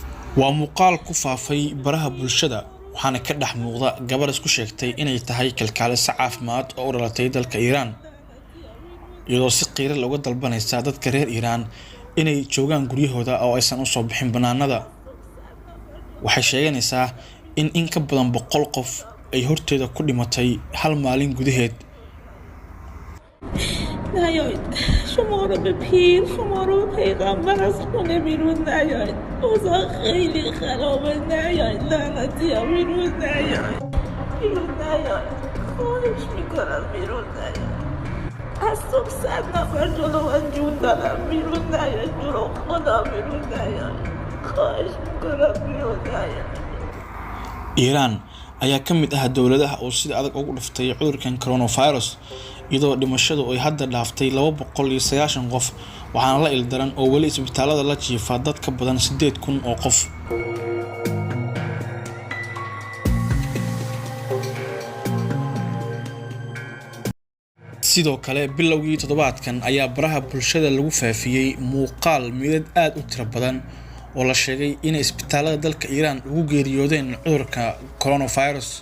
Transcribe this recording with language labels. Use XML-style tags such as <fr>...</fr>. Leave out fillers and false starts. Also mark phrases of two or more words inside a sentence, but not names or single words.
<so>waa muuqaal ku faafay baraha bulshada waxaana ka dhex muuqda gabar isku sheegtay inay tahay kalkaaliso caafimaad oo u dhalatay dalka Iran iyadoo si qiiro looga dalbanaysa dadka reer Iran inay joogaan guryahooda oo aysan u soo bixin banaanada. waxay sheeganaysaa in ka badan 100 qof ay horteeda ku dhimatay hal maalin gudaheed.</so> <fa>نیاید شما رو به پیر شما رو به پیغمبر از خونه بیرون نیاید اوضاع خیلی خرابه نیاید لعنتی ها بیرون نیاید خواهش میکنم بیرون نیاید از صبح 100 نفر جلو من جون دارم بیرون نیاید برو خدا بیرون نیاید خواهش میکنم بیرون نیاید.</fa> <so>Iran ayaa ka mid ah dawladaha oo sida adag ugu dhiftay cudurkan coronavirus iyadoo dhimashadu ay hadda dhaaftay 290 qof waxaana la ildaran oo wali isbitaalada la jiifa dad ka badan 8,000 oo qof. sidoo kale bilowgii toddobaadkan ayaa baraha bulshada lagu faafiyay muuqaal midad aad u tiro badan oo la sheegay in isbitaalada dalka Iran ugu geeriyoodeen cudurka coronavirus.</so>